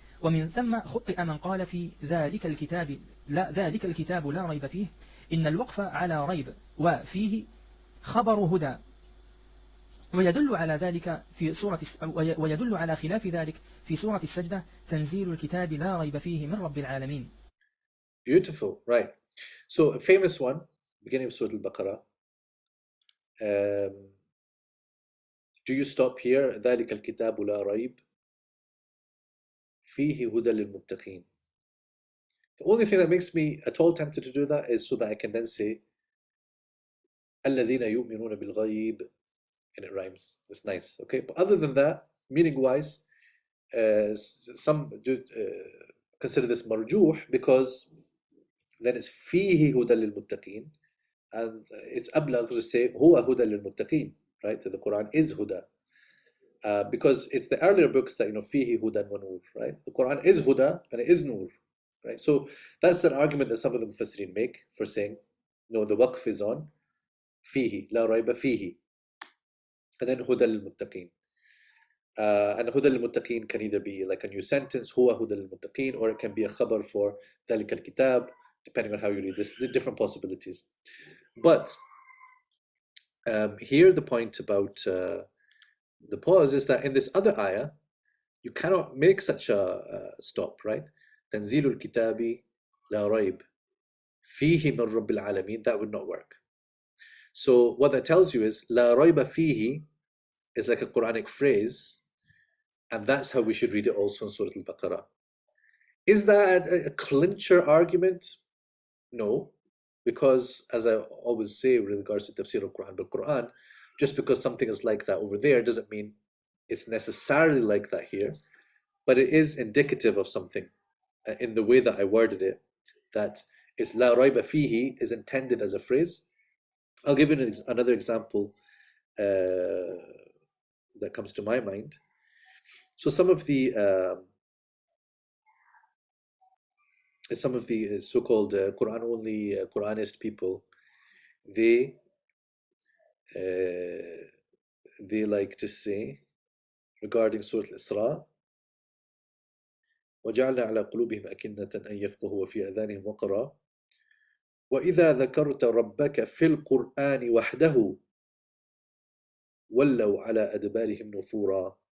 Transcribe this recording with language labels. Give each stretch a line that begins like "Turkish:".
Arabic: ومن ثم خطئ من قال في ذلك الكتاب لا ريب فيه، إن الوقف على ريب وفيه خبر هدى، ويدل على خلاف ذلك في سورة السجدة تنزيل الكتاب لا ريب فيه من رب العالمين.
English: Beautiful, right. So a famous one, beginning of Surah Al-Baqarah. Do you stop here?
Arabic: ذلك الكتاب لا ريب فيه هدى للمتقين.
English: The only thing that makes me at all tempted to do that is so that I can then say
Arabic: الذين يؤمنون بالغيب,
English: and it rhymes. It's nice, okay? But other than that, meaning-wise, some do consider this marjuh because then it's
Arabic: فيه هدى للمتقين,
English: and it's أبلغ to say
Arabic: هو هدى للمتقين,
English: right? That the Quran is huda. Because it's the earlier books that,
Arabic: fihi hudan wa nur,
English: right? The Quran is huda and it is nur, right? So that's an argument that some of the mufassirin make for saying, no, the waqf is on fihi,
Arabic: la rayba fihi,
English: and then
Arabic: huda lil-muttaqeen.
English: And huda lil-muttaqeen can either be like a new sentence,
Arabic: huwa huda lil-muttaqeen,
English: or it can be a khabar for
Arabic: ذلك الكتاب,
English: depending on how you read this, the different possibilities. But here the point about The pause is that in this other ayah, you cannot make such a stop, right?
Arabic: تنزيل الكتاب لا ريب فيه من رب العالمين,
English: that would not work. So what that tells you is
Arabic: لا ريب فيه
English: is like a Quranic phrase, and that's how we should read it also in Surah Al-Baqarah. Is that a clincher argument? No, because as I always say with regards to tafsir al-Quran bil-Quran, just because something is like that over there doesn't mean it's necessarily like that here, but it is indicative of something in the way that I worded it, that is
Arabic: la rayba fihi
English: is intended as a phrase. I'll give you another example that comes to my mind. So some of the so-called Quran-only Quranist people, they like to say regarding Surah Al-Isra,
Arabic: وَجَعَلْنَا عَلَى قُلُوبِهِمْ أَكِنَّةً أَن يَفْقَهُوا وَفِي آذَانِهِمْ وَقْرًا وَإِذَا ذَكَرْتَ رَبَّكَ فِي الْقُرْآنِ وَحْدَهُ وَلَّوْا عَلَى أَدْبَارِهِمْ نُفُورًا.